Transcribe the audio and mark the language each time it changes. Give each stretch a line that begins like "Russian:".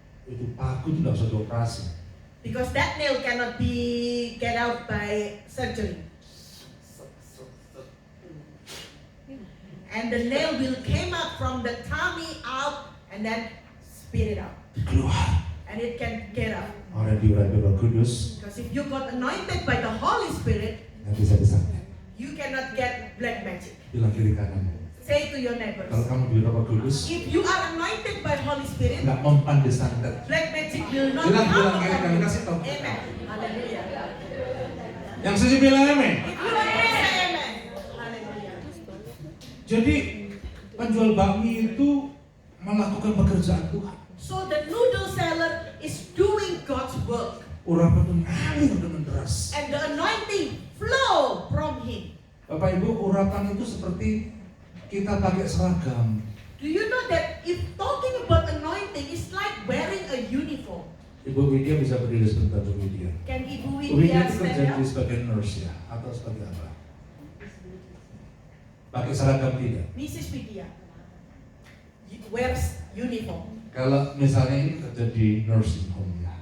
Indonesian: itu paku itu nggak usah dioperasi.
English: because that nail cannot be get out by surgery. And the nail will came out from the tummy out and then spit it out.
Indonesian: Keluar.
English: And it can get out.
Indonesian: Orang diurapi Roh Kudus
English: Because if you got anointed by the Holy Spirit,
Indonesian: nggak bisa disantet.
English: you cannot get black magic.
Indonesian: Bilang kiri kanan.
English: Say to your neighbors,
Indonesian: Kalau kamu diurapi Roh Kudus,
English: if you are anointed by Holy Spirit,
Indonesian: nggak mempan disantet.
English: black magic will not
Indonesian: Bilang
English: come
Indonesian: kiri kanan,
English: upon you.
Indonesian: kasih tahu.
English: Amen. Hallelujah.
Indonesian: Yang setuju bilang amin.
English: If you agree, say amen. Hallelujah.
Indonesian: Jadi penjual bakmi itu melakukan pekerjaan Tuhan.
English: So the noodle seller is doing God's work.
Indonesian: Urapan itu ngalir dengan deras.
English: And the anointing flow from him.
Indonesian: Bapak Ibu, urapan itu seperti kita pakai seragam.
English: Do you know that if talking about anointing is like wearing a uniform?
Indonesian: Ibu Widya bisa berdiri sebentar, Bu Widya.
English: Can Ibu
Indonesian: Bu Widya itu
English: stand
Indonesian: kerja
English: up?
Indonesian: sebagai nurse ya, atau sebagai apa? Pakai seragam tidak?
English: Mrs. Widya wears uniform.
Indonesian: Kalau misalnya ini kerja di nursing home ya.